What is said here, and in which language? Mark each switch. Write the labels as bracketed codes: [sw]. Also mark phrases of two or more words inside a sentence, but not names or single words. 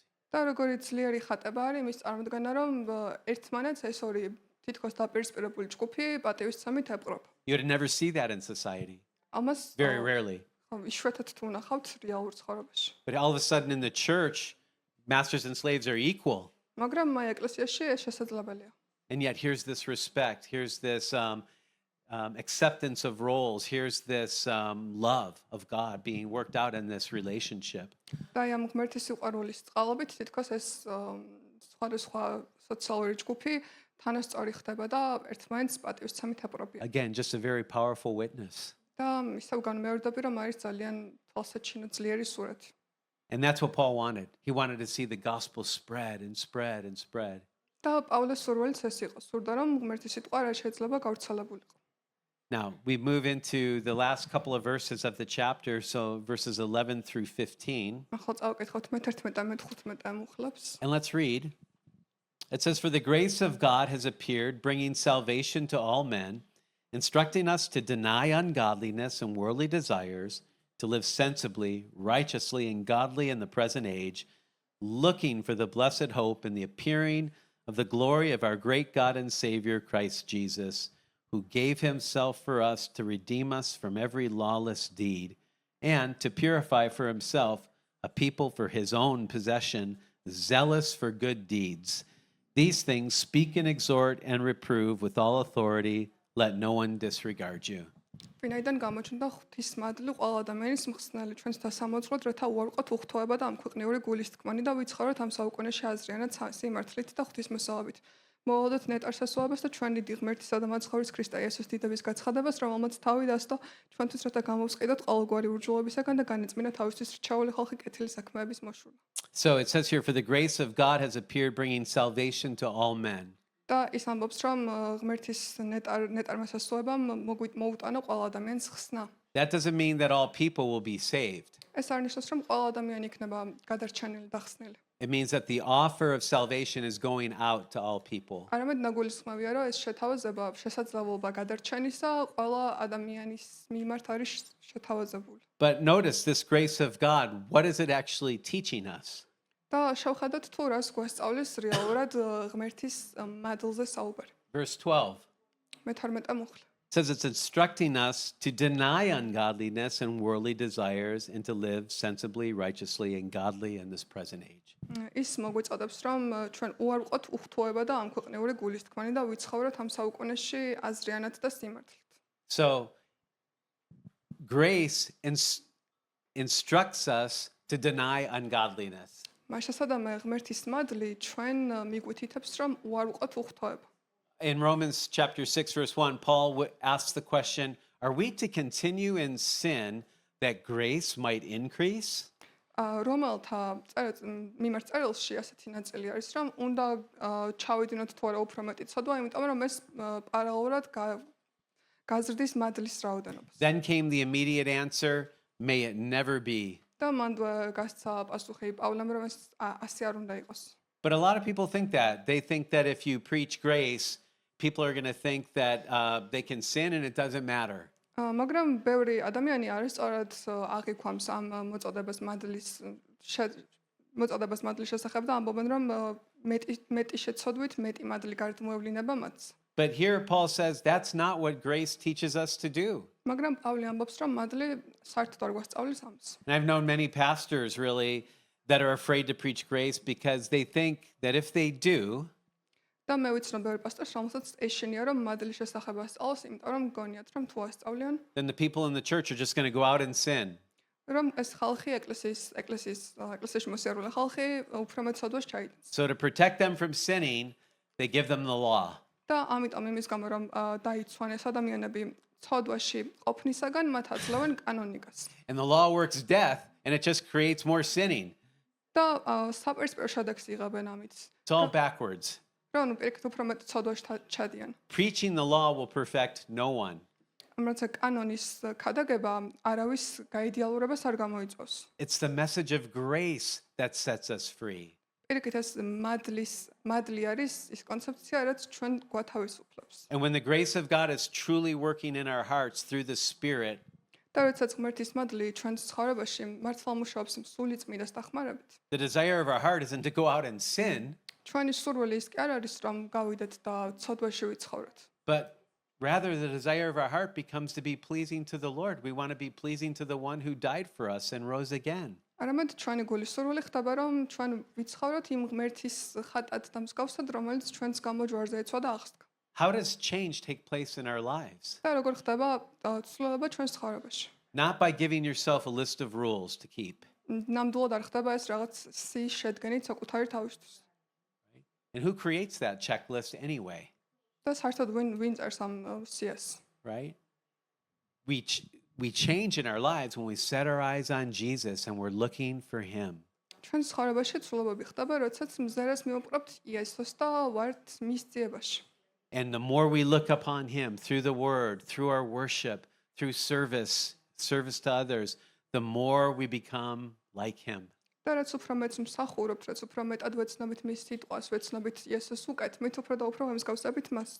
[ka] და როგორი ძლიერი ხატება არის მის წარმოდგენა, რომ ერთმანეთს ეს ორი თითქოს დაპირისპირებული ჯგუფი პატივისცემით ეპყრობა. [en] You would never see that in society. [ka] ამას [en] Very rarely. [ka] იშვიათად თუ ვნახავთ რეალურ ცხოვრებაში. [en] But all of a sudden in the church, masters and slaves are equal. [ka] მაგრამ აი ეკლესიაში ეს შესაძლებელია. [en] And yet here's this respect, here's this acceptance of roles, here's this love of God being worked out in this relationship. [ka] და აი ამ ღმერთის სიყვარულის წყალობით თითქოს ეს სხვადასხვა სოციალური ჯგუფი თანასწორი ხდება და ერთმანეთს პატივისცემით ეპყრობიან. [en] Again, just a very powerful witness. [ka] და ისევ განმეორდები, რომ არის ძალიან თვალსაჩინო ძლიერი სურათი. [en] And that's what Paul wanted. He wanted to see the gospel spread and spread and spread. [ka] და პავლეს სურვილიც ეს იყო. სურდა რომ ღმერთის სიტყვა რა შეიძლება გავრცელებულიყო. [en] Now, we move into the last couple of verses of the chapter, so verses 11 through 15. [ka] ახლა წავკითხოთ მე-11 და მე-15 მუხლებს. [en] And let's read. It says, "For the grace of God has appeared, bringing salvation to all men, instructing us to deny ungodliness and worldly desires, to live sensibly, righteously, and godly in the present age, looking for the blessed hope and the appearing of the glory of our great God and Savior, Christ Jesus, who gave himself for us to redeem us from every lawless deed, and to purify for himself a people for his own possession, zealous for good deeds. These things speak and exhort and reprove with all authority. Let no one disregard you." [ka] ვინაიდან გამოჩნდა ღვთის მადლი ყველა ადამიანის მხსნელი ჩვენს დასამოწმოთ, რათა უარყოთ უხთოება და ამქვეყნიური გულის თქმანი და ვიცხოვროთ ამ საუკუნეში აზრიანად სიმართლით და ღვთის მოსალობით. მოვალოდოთ ნეტარ სასუაბას და ჩვენი დიდი ღმერთისა და მაცხოვრის ქრისტე იესოს დიდების გაცხადებას, რომელმაც თავი დასდო ჩვენთვის, რათა გამოვსყიდოთ ყოველგვარი ურჯულობისაგან და განეწმინათ თავისთვის რჩეული ხალხი კეთილი საქმეების მოშულა. [en] So it says here, "For the grace of God has appeared, bringing salvation to all men." [ka] და ის ამბობს, რომ ღმერთის ნეტარმა სასუაბამ მოუტანა ყველა ადამიანის ხსნა. [en] That doesn't mean that all people will be saved. [ka] ეს არნიშნავს, რომ ყველა ადამიანი იქნება გადარჩენილი და ხსნილი. [en] It means that the offer of salvation is going out to all people. [ka] არამედ ნაგულისხმევია, რომ ეს შეთავაზება შესაძლებლობა გადარჩენისა ყველა ადამიანის მიმართ არის შეთავაზებული. [en] But notice this grace of God, what is it actually teaching us? [ka] და შევხედოთ თუ რას გვასწავლის რეალურად ღმერთის მადლზე საუბარი. [en] Verse 12. [ka] მე-12 მუხლი. [en] It says it's instructing us to deny ungodliness and worldly desires and to live sensibly, righteously, and godly in this present age. [ka] ის მოგვიწოდებს, რომ ჩვენ უარყოთ უხთოება და ამქვეყნიური გულის თქმანი და ვიცხოვროთ ამ საუკუნეში აზრიანად და სიმართლით. [en] So grace instructs us to deny ungodliness. [ka] მაშასადამე ღმერთის მადლი ჩვენ მიგვითითებს, რომ უარყოთ უხთოება. [en] In Romans chapter 6, verse 1, Paul asks the question, are we to continue in sin that grace might increase? [ka] რომელთა მიმართ წერილში ასეთი ნაწილი არის, რომ უნდა ჩავიდინოთ თუ არა უფრო მეტი ცოდვა, იმიტომ რომ ეს პარალელურად გაზრდის მადლის რაოდენობას. [en] Then came the immediate answer, may it never be. [ka] და მანდ გასცა პასუხი პავლემ, რომ ეს ასე არ უნდა იყოს. [en] But a lot of people think that. They think that if you preach grace, people are going to think that they can sin and it doesn't matter. [ka] მაგრამ ბევრი ადამიანი არის სწორად აღიქვამს ამ მოწოდებას მადლის შესახებ და ამბობენ, რომ მეტი შეცოდვით მეტი მადლი გარდმოევლინება მათს. [en] But here Paul says that's not what grace teaches us to do. [ka] მაგრამ პავლე ამბობს, რომ მადლი საერთოდ არ გვასწავლის ამას. [en] And I've known many pastors really that are afraid to preach grace because they think that if they do, [ka] და მე ვიცნობ ბევრი პასტორს, რომელსაც ეშინია რომ მადლის შესახება ასწავლოს, იმიტომ რომ გონიათ რომ თუ ასწავლიან, [en] then the people in the church are just going to go out and sin. [ka] რომ ეს ხალხი ეკლესიაში მოსიარულე ხალხი უფრო მეტ ცოდვას ჩაიდენს. [en] So to protect them from sinning, they give them the law. [ka] და ამიტომ იმის გამო რომ დაიცვან ეს ადამიანები ცოდვაში ყოფნისაგან მათ აძლევენ კანონიკას. [en] And the law works death, and it just creates more sinning. [ka] და საპირისპირო შედეგს იღებენ ამით. [en] It's all backwards. [ka] რომ პირიქით უფრო მეტ ცოდვაში ჩადიან. [en] Preaching the law will perfect no one. [ka] როცა კანონის ქადაგება არავის გაიდეალურებას არ გამოიწვევს. [en] It's the message of grace that sets us free. [ka] პირიქით ეს მადლი არის ის კონცეფცია, რაც ჩვენ გვათავისუფლებს. [en] And when the grace of God is truly working in our hearts through the Spirit, [ka] და როდესაც ღმერთის მადლი ჩვენს ცხოვრებაში მართლა მუშაობს სული წმინდას დახმარებით. [en] the desire of our heart isn't to go out and sin, [ka] ჩვენი სურვილი ის კი არ არის რომ გავიდეთ და ცოდვაში ვიცხოვროთ. [en] but rather the desire of our heart becomes to be pleasing to the Lord. We want to be pleasing to the one who died for us and rose again. [ka] არამედ ჩვენი გულის სურვილი ხდება რომ ჩვენ ვიცხოვროთ იმ ღმერთის ხატად და მსგავსად, რომელიც ჩვენს გამო ჯვარზე ეცვა და აღსდგა. [en] How does change take place in our lives? [ka] და როგორ ხდება ცვლილება ჩვენს ცხოვრებაში? [en] Not by giving yourself a list of rules to keep. [ka] ნამდვილად არ ხდება ეს რაღაც სიის შედგენით საკუთარი თავისთვის. [en] And who creates that checklist anyway, [ka] და საერთოდ ვინ წერს ამ სიას? [en] right? We change in our lives when we set our eyes on Jesus and we're looking for him. [ka] ჩვენ ცხოვრებაში ცვლილებები ხდება, როდესაც მზერას მივუყრებთ იესოს და ვართ მის ძიებაში. [en] And the more we look upon him through the word, through our worship, through service to others, the more we become like him. [ka] და რაც უფრო მეც მსახურობთ, რაც უფრო მეტად ვეცნობით მის სიტყვას, ვეცნობით იესოს უკეთ, მით უფრო და უფრო ვემსგავსებით მას.